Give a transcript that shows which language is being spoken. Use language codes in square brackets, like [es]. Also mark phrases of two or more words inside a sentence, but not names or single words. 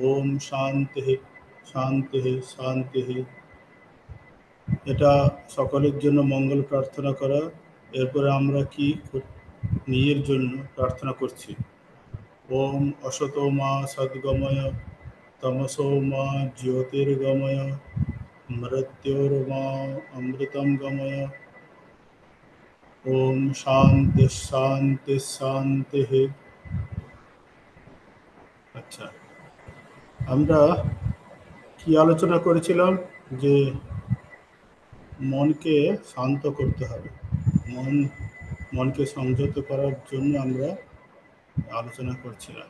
[sa] ओम शान्तिः शान्तिः शान्तिः। [bn] এটা সকলের জন্য মঙ্গল প্রার্থনা করা। এরপরে আমরা কি নিজের জন্য প্রার্থনা করছি। [sa] ওম অসতো মা সদ্গময়, তমসো মা জ্যোতির্গময়, মৃत्योर्मा अमृतं गमय। ओम शांति शांति शांति। [bn] আচ্ছা, আমরা কি আলোচনা করেছিলাম যে মনকে শান্ত করতে হবে, মনকে সংযত করার জন্য আমরা আলোচনা করছিলাম।